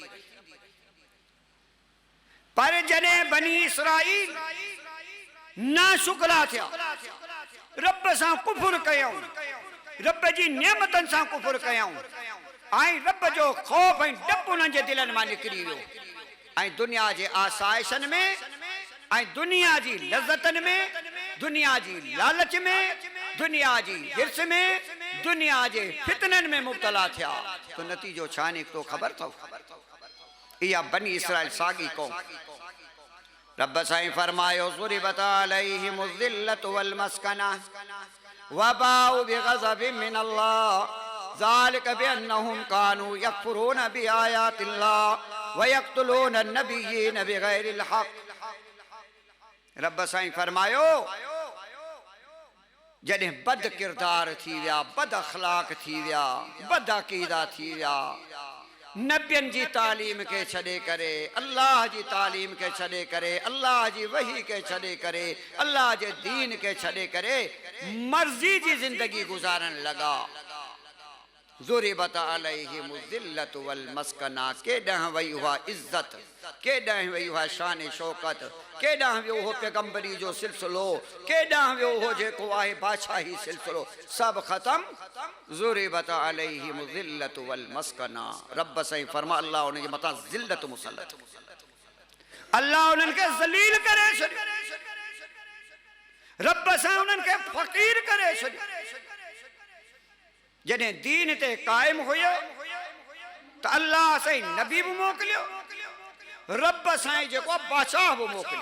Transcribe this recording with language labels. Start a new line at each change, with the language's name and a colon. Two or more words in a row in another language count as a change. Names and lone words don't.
Sindhi: पर जॾहिं बनी इसराइल ना शुक्रा थिया, रब सां कुफुर कयऊं, रब जी नेमतनि सां कुफुर कयऊं, ऐं रब जो ख़ौफ ऐं डपु उन्हनि जे दिलनि मां निकिरी वियो, ऐं दुनिया जे आसाइशनि में ऐं दुनिया जी लज़्ज़तनि में, दुनिया जी लालच में, दुनिया जी हिर्स में, दुनिया जे फितननि में मुब्तला थिया। तो नतीजो छा निकितो ख़बर अथव? इहा बनी इसराइल साॻी क़ौम। रब साईं फरमायो,
Arabic: ضربت عليهم الذلة والمسكنة وباءوا بغضب من الله ذلك بأنهم كانوا يكفرون بآيات الله ويقتلون النبيين بغير الحق.
Sindhi: रब साईं फरमायो, जॾहिं बद किरदार थी विया, बद अख़लाक थी विया, बद अक़ीदा थी विया, नबियन जी तालीम के छॾे करे, अल्लाह जी तालीम के छॾे करे, अल्लाह जी वही के छॾे करे, अल्लाह जे दीन के छॾे करे मर्ज़ी जी ज़िंदगी गुज़ारण लॻा।
Arabic: ضربت عليهم الذلة والمسكنة,
Sindhi: केॾांहुं वई उहा इज़्ज़त, केॾांहुं वई उहा शान शौकत, केॾांहुं वियो हो पैगंबरी जो सिलसिलो, केॾांहुं वियो हो जेको आहे बादशाही सिलसिलो, सभु ख़तम।
Arabic: ضربت عليهم الذلة والمسكنة,
Sindhi: रब साईं फरमा अल्लाह उनजे मथां ज़िल्लत मुसलत, अल्लाह उन्हनि खे ज़लील करे छॾियो, रब सां उन्हनि खे फ़क़ीर करे छॾियो। जॾहिं दीन ते क़ाइम हुयो त अल्लाह साईं नबी बि मोकिलियो, रब साईं जेको बादशाह बि मोकिलियो।